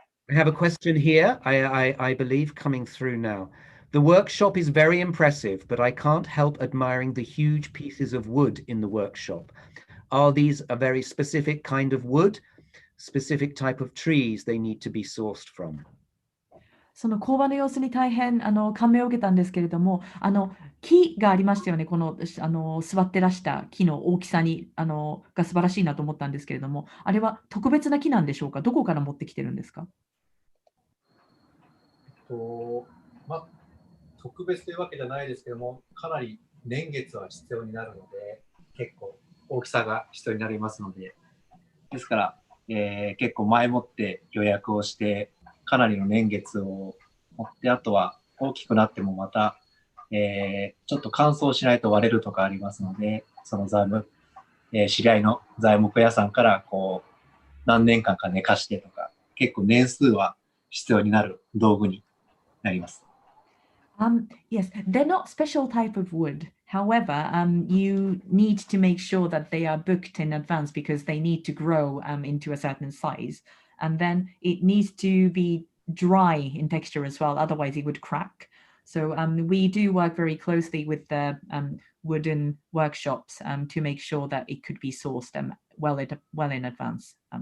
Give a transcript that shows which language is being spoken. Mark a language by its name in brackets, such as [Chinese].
[English] I have a question here, I believe, coming through now. The workshop is very impressive, but I can't help admiring the huge pieces of wood in the workshop. Are these a very specific kind of wood, specific type of trees they need to be sourced from? [Japanese] その工場の様子に大変感銘を受けたんですけれども、木がありましたよね。この座ってらした木の大きさにが素晴らしいなと思ったんですけれども、あれは特別な木なんでしょうか。どこから持ってきてるんですか。特別というわけじゃないですけども、かなり年月は必要になるので、結構大きさが必要になりますので、ですから、結構前もって予約をして、かなりの年月を持って、あとは大きくなってもまた、ちょっと乾燥しないと割れるとかありますので、その知り合いの材木屋さんからこう何年間か寝かしてとか、結構年数は必要になる道具になります。 [English] Yes, they're not special type of wood. However, you need to make sure that they are booked in advance because they need to grow into a certain size. And then it needs to be dry in texture as well, otherwise it would crack. So we do work very closely with the wooden workshops to make sure that it could be sourced well in advance.